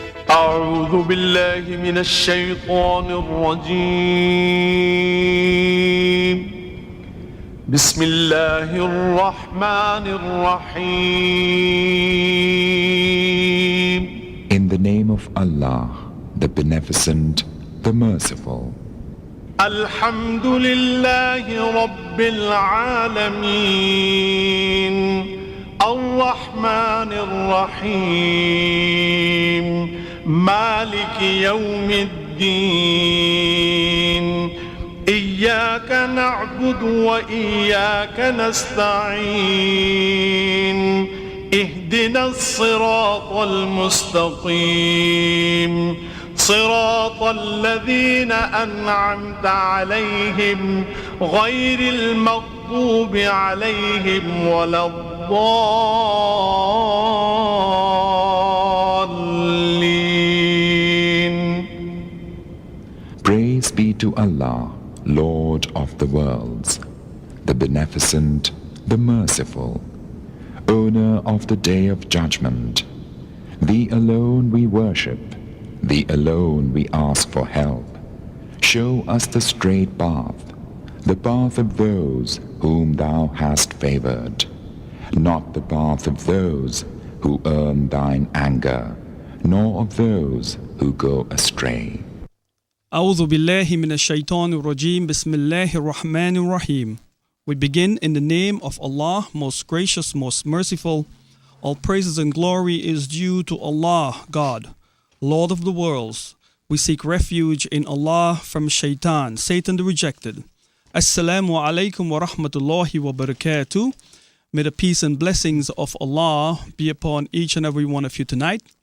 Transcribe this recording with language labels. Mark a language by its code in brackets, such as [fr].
[ar] أعوذ بالله من الشيطان الرجيم بسم الله الرحمن الرحيم. [en] In the name of Allah, the Beneficent, the Merciful. [ar] الحمد لله رب العالمين الرحمن الرحيم مالك يوم الدين إياك نعبد وإياك نستعين اهدنا الصراط المستقيم صراط الذين أنعمت عليهم غير المغضوب عليهم ولا الضالين. [en] Praise be to Allah, Lord of the worlds, the Beneficent, the Merciful, Owner of the Day of Judgment. Thee alone we worship, Thee alone we ask for help. Show us the straight path, the path of those whom Thou hast favored, not the path of those who earn Thine anger, nor of those who go astray. [ar] أعوذ بالله من الشيطان الرجيم بسم الله الرحمن الرحيم. [en] We begin in the name of Allah, most gracious, most merciful. All praises and glory is due to Allah, God, Lord of the worlds. We seek refuge in Allah from Shaitan, Satan the rejected. [ar] Assalamu alaikum wa rahmatullahi wa barakatuh. [en] May the peace and blessings of Allah be upon each and every one of you tonight.